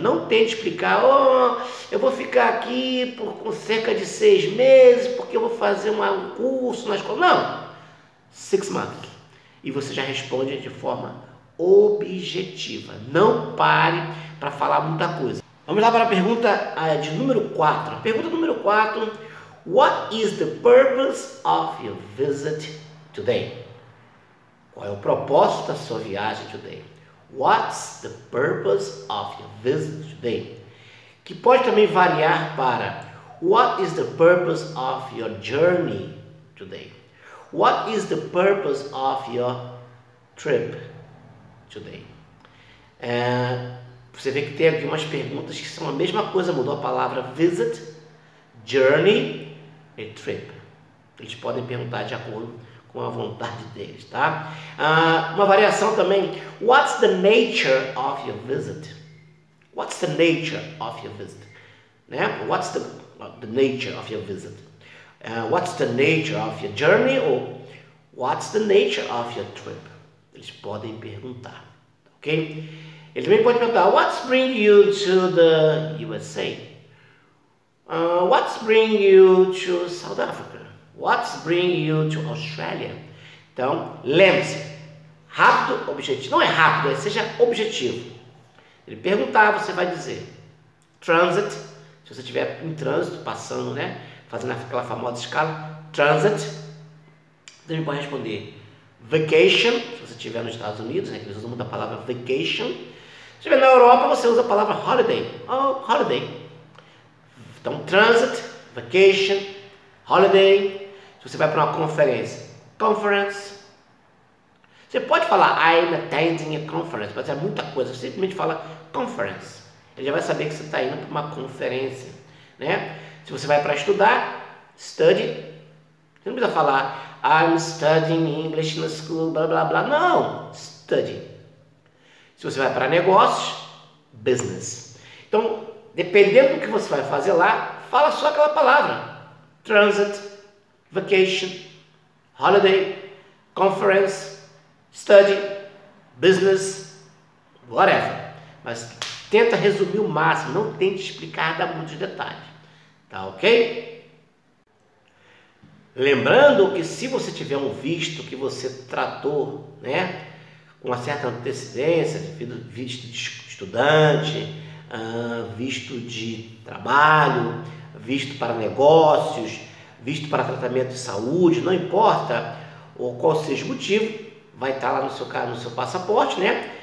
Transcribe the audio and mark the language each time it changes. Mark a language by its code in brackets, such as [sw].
[pt] Não tente explicar, eu vou ficar aqui por cerca de 6 meses, porque eu vou fazer um curso na escola. Não, 6 months. E você já responde de forma objetiva. Não pare para falar muita coisa. Vamos lá para a pergunta de número 4. Pergunta número 4. [en] What is the purpose of your visit today? [pt] Qual é o propósito da sua viagem today? [en] What's the purpose of your visit today? [pt] Que pode também variar para [en] what is the purpose of your journey today? What is the purpose of your trip today? [pt] Você vê que tem aqui umas perguntas que são a mesma coisa, mudou a palavra visit, journey e trip. Eles podem perguntar de acordo com a vontade deles, tá? Uma variação também. [en] What's the nature of your visit? What's the nature of your visit? Né? What's the nature of your visit? What's the nature of your journey? Ou what's the nature of your trip? [pt] Eles podem perguntar, ok? Ele também pode perguntar, [en] what's bring you to the USA? What's bring you to South Africa? What's bring you to Australia? [pt] Então, lembre-se, rápido, objetivo. Não é rápido, seja objetivo. Ele perguntar, você vai dizer transit, se você estiver em trânsito, passando, né? Fazendo aquela famosa escala, transit. Também pode responder vacation, se você estiver nos Estados Unidos, né? Que eles usam muito a palavra vacation. Se estiver na Europa, você usa a palavra holiday. [en] Holiday. Então, transit, vacation, holiday. [pt] Se você vai para uma conferência, conference. Você pode falar [en] I'm attending a conference, [pt] mas é muita coisa. Você simplesmente fala conference. Ele já vai saber que você está indo para uma conferência, né? Se você vai para estudar, study. Você não precisa falar [en] I'm studying English [pt] na school, blá blá blá. Não, study. Se você vai para negócios, business. Então, dependendo do que você vai fazer lá, fala só aquela palavra. [en] Transit, vacation, holiday, conference, study, business, whatever. [pt] Mas tenta resumir o máximo, não tente explicar, dar muitos detalhes. Tá ok? Lembrando que se você tiver um visto que você tratou, né, com uma certa antecedência, visto de estudante, visto de trabalho, visto para negócios, visto para tratamento de saúde, não importa qual seja o motivo, vai estar lá no seu passaporte, né?